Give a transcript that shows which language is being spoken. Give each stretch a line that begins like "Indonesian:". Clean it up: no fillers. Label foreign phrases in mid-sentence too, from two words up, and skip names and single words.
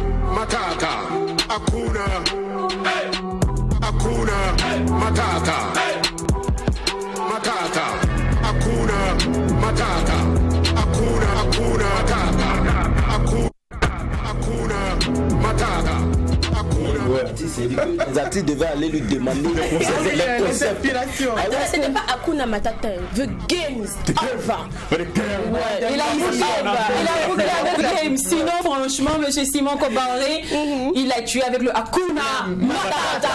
Swahili: Hakuna Matata. Matata. Hakuna Matata. Hakuna Matata. Hakuna Matata.
French: Les artistes devaient aller lui demander les concepts. Ce n'est pas Hakuna Matata,
English: The Games. Over.
French: Il a bouclé avec Games. Sinon, franchement, monsieur Simon Kobaré, il a tué avec le Hakuna Matata.